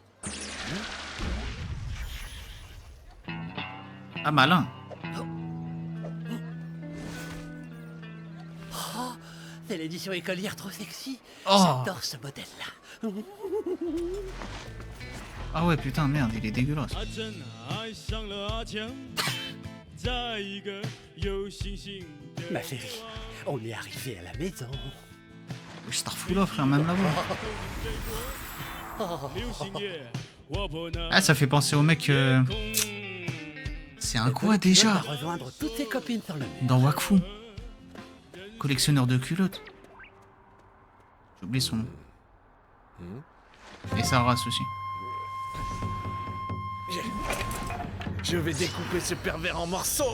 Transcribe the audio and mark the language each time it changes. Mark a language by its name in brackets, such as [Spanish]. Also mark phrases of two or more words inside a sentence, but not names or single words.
[French] Ah, malin. C'est l'édition écolière trop sexy. Oh. J'adore ce modèle-là. Ah ouais, putain, merde, il est dégueulasse. [Chinese] 他真爱上了阿强，在一个有星星的 [French] Ma chérie, on est arrivé à la maison. Starfou frère, même là-bas. [Chinese] 流星夜，我不能 [French] Ah, ça fait penser au mec... C'est un quoi On déjà? va rejoindre toutes ses copines sur le mur. Dans Wakfu. Collectionneur de culottes. J'ai oublié son nom. Et sa race aussi. Je vais découper ce pervers en morceaux.